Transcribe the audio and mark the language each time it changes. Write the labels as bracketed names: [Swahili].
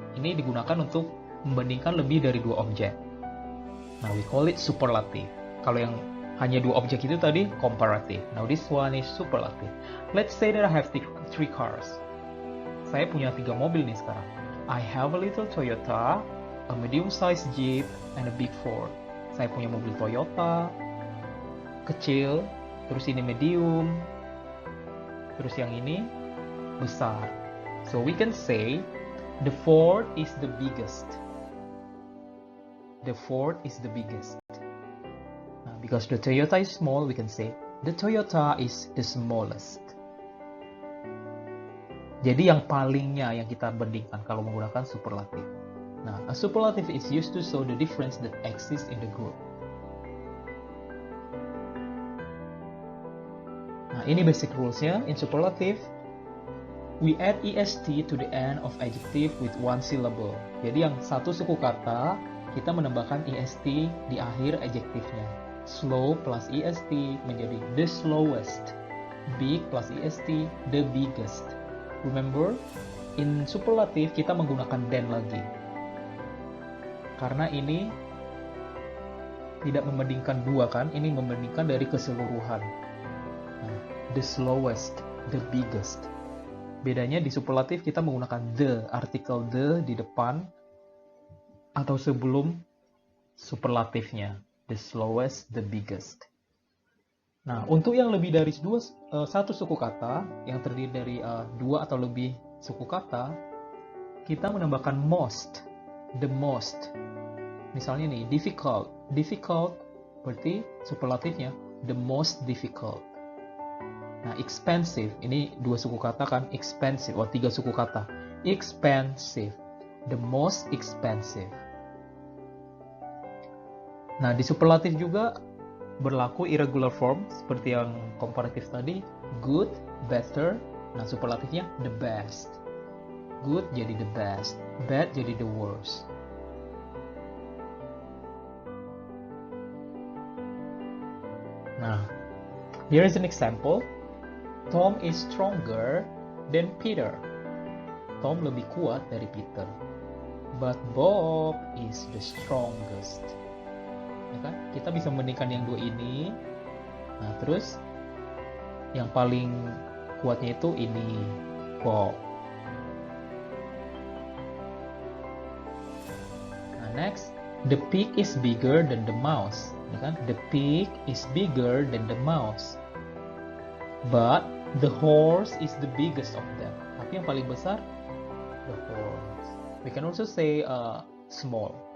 [Indonesian] Ini digunakan untuk membandingkan lebih dari 2 objek. Nah, [English] we call it superlative. [Indonesian] Kalau yang hanya 2 objek itu tadi comparative. [English] Now, this one is superlative. Let's say that I have 3 cars. [Indonesian] Saya punya 3 mobil nih sekarang. [English] I have a little Toyota, a medium-sized Jeep, and a big Ford. [Indonesian] Saya punya mobil Toyota, kecil, terus ini medium, terus yang ini besar. [English] So we can say the Ford is the biggest. The Ford is the biggest. Now, because the Toyota is small, we can say the Toyota is the smallest. [Indonesian] Jadi yang palingnya yang kita bandingkan kalau menggunakan superlative. [English] Nah, a superlative is used to show the difference that exists in the group. [Indonesian] Nah, ini basic rules-nya. [English] In superlative, we add est to the end of adjective with 1 syllable. [Indonesian] Jadi yang satu suku kata, kita menambahkan est di akhir adjektifnya. [English] Slow plus est menjadi the slowest. Big plus est, the biggest. Remember, in superlative [Indonesian] kita menggunakan than lagi. Karena ini tidak membandingkan 2 kan, ini membandingkan dari keseluruhan. Nah, the slowest, the biggest. Bedanya di superlatif kita menggunakan the, artikel the di depan atau sebelum superlatifnya. [English] The slowest, the biggest. [Indonesian] Nah, untuk yang lebih dari satu suku kata, yang terdiri dari 2 atau lebih suku kata, kita menambahkan most, the most. Misalnya nih, difficult. Difficult berarti superlatifnya the most difficult. Nah, expensive, ini 2 suku kata kan, expensive, 3 suku kata. [English] Expensive, the most expensive. [Indonesian] Nah, di superlatif juga berlaku irregular form, seperti yang komparatif tadi, good, better. Nah, superlatifnya the best. Good jadi the best, bad jadi the worst. [English] Nah, here is an example. Tom is stronger than Peter. [Indonesian] Tom lebih kuat dari Peter. [English] But Bob is the strongest. [Indonesian] Ya kan? Kita bisa membandingkan yang dua ini. Nah, terus yang paling kuatnya itu ini, Bob. [English] Nah, next, the pig is bigger than the mouse. Ya kan? The pig is bigger than the mouse. But the horse is the biggest of them. [Indonesian] Tapi yang paling besar, the horse. [English] We can also say small.